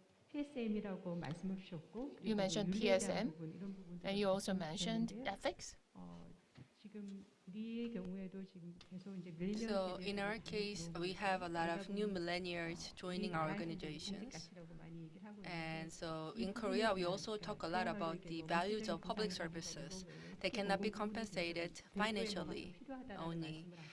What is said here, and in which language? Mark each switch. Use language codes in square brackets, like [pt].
[ko] PSM이라고 말씀을 주셨고, [en] You mentioned PSM, and you also mentioned ethics. [ko] 지금 우리의 경우에도 지금 계속 이제 밀레니얼 [en] so in our case, we have a lot of new millennials joining our organizations. And so in Korea, we also talk a lot about the values of public services. They cannot be compensated financially only.